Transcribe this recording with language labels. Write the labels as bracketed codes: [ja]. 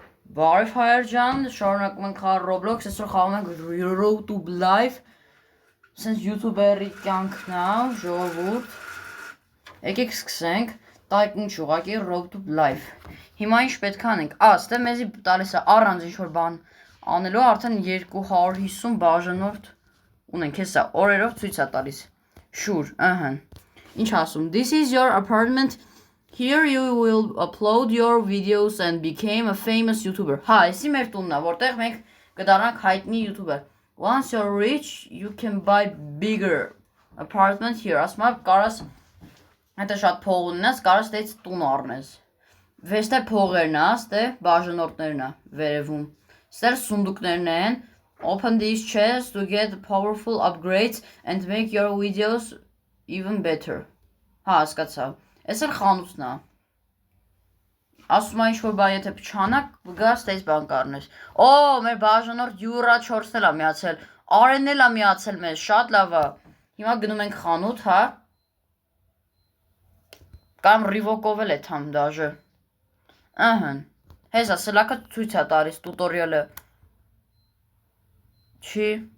[hy] Բարև հայեր ջան, շարունակում ենք խաղալ Roblox, այսօր խաղում ենք Road to Life, սենց յութուբերի կյանքն է, ժողովուրդ, եկեք սկսենք, տայք ինչ ուղղակի Road to Life, հիմա ինչ պետք է անենք, ստե մեզի տալիս է առանց ինչ-որ բան անելու, արդեն 250 բաժանորդ ունենք, հեսա օրերով ցույց է տալիս, շուր, ինչ ասում, [en] this is your apartment. Here you will upload your videos and become a famous YouTuber. [hy] Այսի մեր տունն է, որտեղ մենք կդառնանք հայտնի YouTuber. [en] Once you're rich, you can buy bigger apartment here. [hy] Ասում եմ, կարաս հետը շատ փող ունենաս, կարաս դից տուն առնես. Վեստե փողերն է, ստե բաժանորդներն է վերևում. Ստե սունդուկներն են. [en] Open these chests to get powerful upgrades and make your videos even better. [hy] Հասկացա. Այս էլ խանութն է, ասում է ինչ-որ բա եթե պչանակ, գաս տես բան կարնես, մեր բաժանորդ յուրա 4-ն էլ է միացել, արենն էլ է միացել մեզ, շատ լավ է, հիմա գնում ենք խանութ, կամ ռիվոկով էլ է թամ դաժը, հեզա սլակը ցույց է տալիս տուտորիալը, չի,